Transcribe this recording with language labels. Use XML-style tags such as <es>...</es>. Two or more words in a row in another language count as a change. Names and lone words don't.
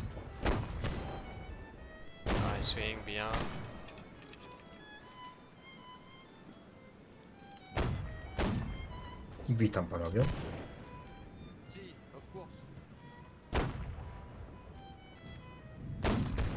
<fr>Ouais, swing, bien.</fr> <pl>Witam panowie.</pl> <en>Si, of course.</en>